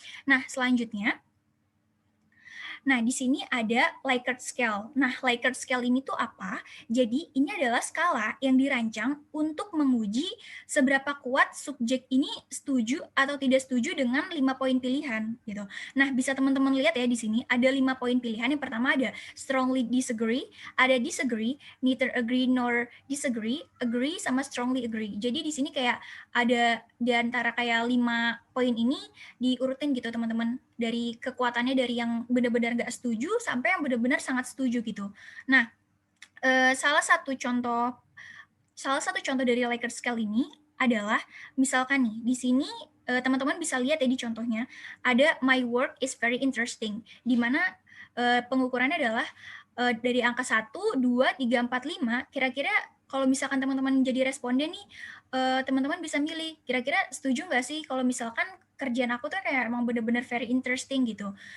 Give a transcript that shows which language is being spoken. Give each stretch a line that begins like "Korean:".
Indonesian: Nah, selanjutnya, di sini ada Likert scale. Nah, Likert scale ini tuh apa? Jadi, ini adalah skala yang dirancang untuk menguji seberapa kuat subjek ini setuju atau tidak setuju dengan 5 poin pilihan gitu. Nah, bisa teman-teman lihat ya di sini ada 5 poin pilihan. Yang pertama ada
English: strongly disagree, ada disagree, neither agree nor disagree, agree sama strongly agree.
Indonesian: Jadi di sini kayak ada di antara kayak 5 poin ini diurutin gitu teman-teman, dari kekuatannya dari yang benar-benar nggak setuju sampai yang benar-benar sangat setuju gitu. Nah, salah satu contoh dari Likert scale ini adalah misalkan nih di sini teman-teman bisa lihat ya di contohnya ada
English: my work is very interesting,
Indonesian: di mana pengukurannya adalah dari angka 1, 2, 3, 4, 5, kira-kira kalau misalkan teman-teman jadi responden nih, teman-teman bisa milih, kira-kira setuju nggak sih kalau misalkan kerjaan aku tuh kayak emang bener-bener very interesting gitu.